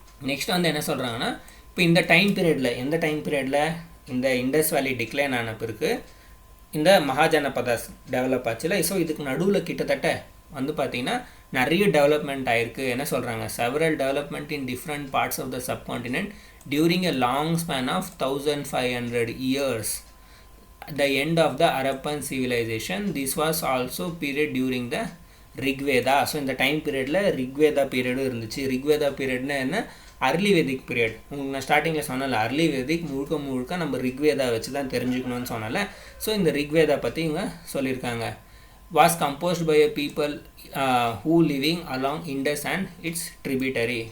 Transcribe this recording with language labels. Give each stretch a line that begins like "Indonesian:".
Tamil: Next வந்து என்ன சொல்கிறாங்கன்னா, இப்போ இந்த டைம் பீரியடில், எந்த டைம் பீரியடில் இந்த இண்டஸ் வேலி டிக்ளைன் ஆன பிறகு இந்த மகாஜனபதாஸ் டெவலப் ஆச்சுல. ஸோ இதுக்கு நடுவில் கிட்டத்தட்ட வந்து பார்த்திங்கன்னா நிறைய டெவலப்மெண்ட் ஆகிருக்கு. என்ன சொல்கிறாங்க,
English: Several development in different parts of the subcontinent during a long span of 1500 years. The end of the Harappan civilization. This was also period during the Rigveda.
Tamil: So இந்த டைம் பீரியடில் ரிக்வேதா பீரியடும் இருந்துச்சு. ரிக்வேதா பீரியட்னா என்ன, அர்லி வேதிக் பீரியட். உங்களுக்கு நான் ஸ்டார்டிங்கில் சொன்னல, அர்லி வேதிக் முழுக்க நம்ம ரிக்வேதா வச்சு தான் தெரிஞ்சுக்கணும்னு சொன்னல. ஸோ இந்த ரிக்வேதா பற்றி இவங்க சொல்லியிருக்காங்க.
English: Was composed by a people who living along Indus and its tributary.